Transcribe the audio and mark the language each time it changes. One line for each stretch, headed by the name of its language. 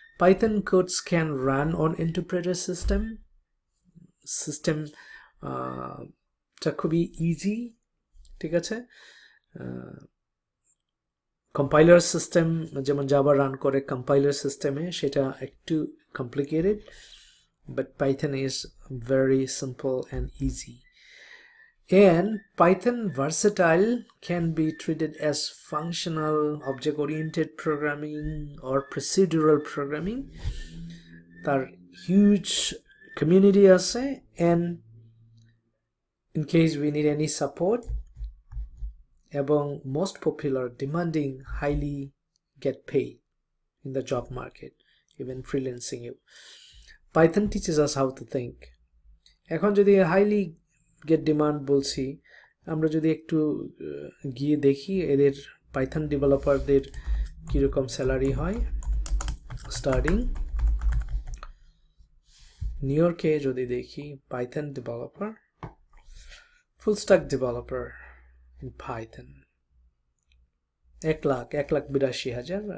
English: Python codes can run on interpreter সিস্টেমটা খুবই easy,
Bangla: ঠিক আছে। কম্পাইলার সিস্টেম যেমন জাভা রান করে কম্পাইলার সিস্টেমে, সেটা একটু complicated,
English: But Python is very simple and easy. And Python versatile can be treated as functional, object-oriented programming or procedural programming. তার huge community আছে, and in case we need any support, এবং most popular, demanding, highly get paid in the job market, even freelancing. Python teaches us how to think.
Bangla: এখন যদি
English: highly get demand
Bangla: বলছি, আমরা যদি একটু গিয়ে দেখি এদের পাইথন ডেভেলপারদের কীরকম স্যালারি হয়। স্টার্টিং নিউ ইয়র্কে যদি দেখি Python developer, full stack developer in Python 1,82,000।